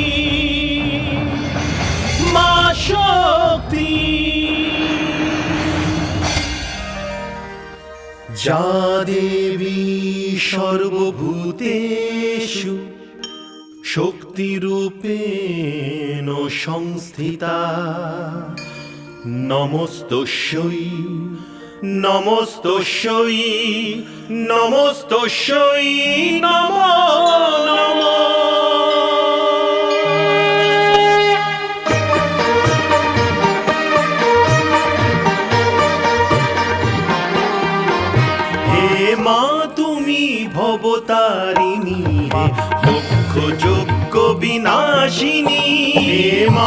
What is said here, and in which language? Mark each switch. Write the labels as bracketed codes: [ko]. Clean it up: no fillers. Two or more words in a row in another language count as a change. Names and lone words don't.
[bn] মা শক্তি, [sa] या देवी सर्वभूतेषु शक्तिरूपेण संस्थिता, नमस्तस्यै, नमस्तस्यै, नमस्तस्यै, नमो नमः। [bn] হে মা তুমি ভবতারিণী, হে দুঃখ যজ্ঞ বিনাশিনী, হে মা